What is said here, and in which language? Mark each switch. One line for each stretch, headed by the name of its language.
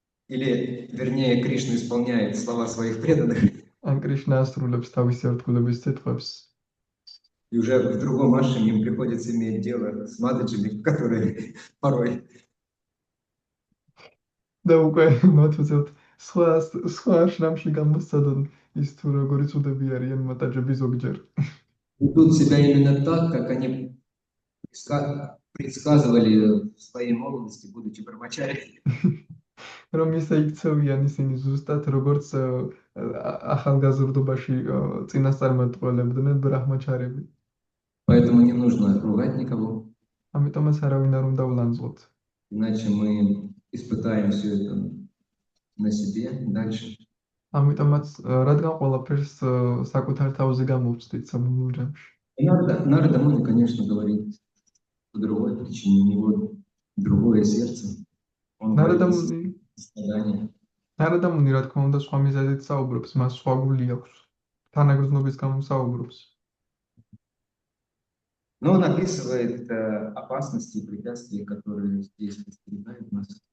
Russian: или, вернее, Кришна исполняет слова своих преданных,
Georgian: ან კრიშნა ასრულებს თავისი ერთგულების სიტყვებს.
Russian: и уже в другом ашраме им приходится иметь дело с матаджами, которые порой
Georgian: და უკვე მათ უწევთ სხვა აშრამში გამოსცადონ ის თუ როგორი ცუდები არიან მატაჯები ზოგჯერ.
Russian: ведут себя именно так, как они предсказывали в своей молодости, будучи брамачари.
Georgian: რომ ისე იქცევიან ისინი ზუსტად როგორც ახალგაზრდობაში წინასწარმეტყველებდნენ ბრაჰმაჩარები.
Russian: Поэтому не нужно ругать никого,
Georgian: ამიტომაც არავინ არ უნდა ვლანძღოთ.
Russian: иначе мы испытаем все это на себе дальше.
Georgian: ამიტომაც რადგან ყველაფერს საკუთარ თავზე გამოვცდით სამოვლურ ჯამში.
Russian: Надо домой, конечно, говорить по другой причине, у него другое сердце. Он говорит из страдания.
Georgian: ნარადამუნი, რა თქმა უნდა, სხვა მიზეზით საუბრობს, მას სხვა გული აქვს. თანაგრძნობის გამო საუბრობს.
Russian: Но он описывает опасности и препятствия, которые здесь подстерегают нас.